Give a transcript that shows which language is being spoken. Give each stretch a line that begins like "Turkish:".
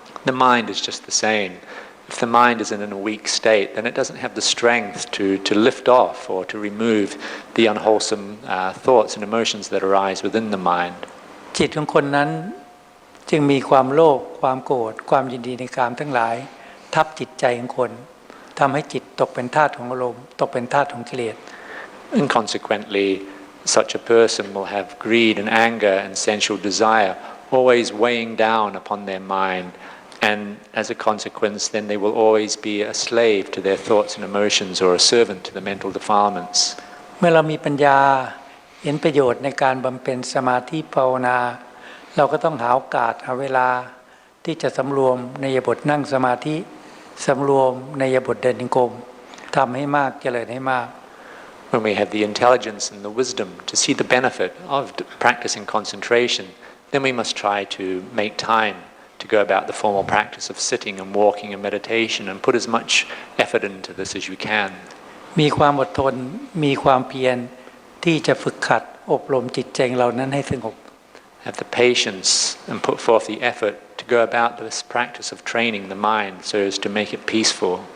English: The mind is just the same. If the mind is in a weak state, then it doesn't have the strength to lift off or to remove the unwholesome thoughts and emotions that arise within the mind.
Thai: จิตของคนนั้นจึงมีความโลภความโกรธความยินดีในกามทั้งหลายทับจิตใจของคนทำให้จิตตกเป็นทาสของอารมณ์ตกเป็นทาสของกิเลส
English: And consequently, such a person will have greed and anger and sensual desire always weighing down upon their mind, and as a consequence, then they will always be a slave to their thoughts and emotions or a servant to the mental defilements.
Thai: เมื่อเรามีปัญญาเห็นประโยชน์ในการบำเพ็ญสมาธิภาวนาเราก็ต้องหาโอกาสหาเวลาที่จะสำรวมในอิริยาบถนั่งสมาธิสำรวมในอิริยาบถเดินจงกรมทำให้มากเจริญให้มาก
English: When we have the intelligence and the wisdom to see the benefit of practicing concentration, then we must try to make time to go about the formal practice of sitting and walking and meditation and put as much effort into this as you can.
Thai: มีความอดทนมีความเพียรที่จะฝึกขัดอบรมจิตใจเรานั้นให้สงบ
English: Have the patience and put forth the effort to go about this practice of training the mind so as to make it peaceful.